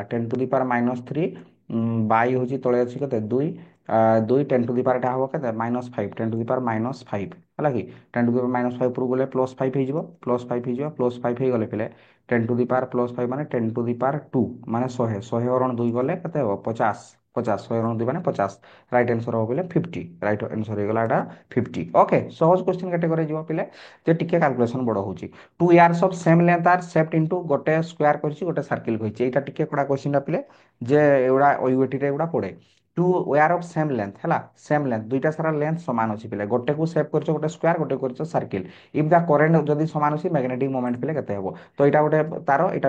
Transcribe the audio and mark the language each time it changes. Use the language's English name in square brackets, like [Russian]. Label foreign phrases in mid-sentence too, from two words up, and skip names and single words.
[Odia] 10⁻³ ବାଇ ହେଉଛି ତଳେ ଅଛି କେତେ 2 2 10⁻ ଟା ହବ କେତେ -5 10⁻⁵ ହେଲା କି 10⁻⁵ ଉପରକୁ ଗଲେ +5 ହେଇଯିବ +5 ହେଇଯିବ +5 ହେଇଗଲେ ପିଲେ 10⁻+5 ମାନେ 10⁻2 ମାନେ 100 100 ହରଣ 2 ଗଲେ କେତେ ହବ 50 50 100 ହରଣ 2 ମାନେ 50 [English] right answer [Odia] ହବ ପିଲେ 50 [English] right answer [Odia] ହେଇଗଲା ଏଟା 50 ଓକେ ସହଜ [English] question category [Odia] ଯିବ ପିଲେ ଯେ ଟିକେ କାଲକୁଲେସନ ବଡ ହଉଛି [English] 2 yards of same length are shaped into [Odia] ଗୋଟେ ସ୍କୋୟାର କରିଛି ଗୋଟେ ସାର୍କିଲ କହିଛି ଏଇଟା ଟିକେ କଡ଼ା କ୍ୱେଶ୍ଚିନ୍ ଟା ପିଲେ ଯେ ଏଗୁଡ଼ା OUET ରେ ଏଗୁଡ଼ା ପଡେ 2 [English] wire of same length [Odia] ହେଲା [English] same length [Odia] ଦୁଇଟା ସାରା ଲେନ୍ଥ ସମାନ ଅଛି ପିଲେ ଗୋଟେକୁ ସେଭ୍ କରିଛ ଗୋଟେ ସ୍କୋୟାର ଗୋଟେ କରିଛ ସାର୍କିଲ [English] if the current [Odia] ଯଦି ସମାନ ଅଛି [English] magnetic moment [Odia] ପିଲେ କେତେ ହେବ ତ ଏଇଟା ଗୋଟେ ତାର ଏଇଟା ବି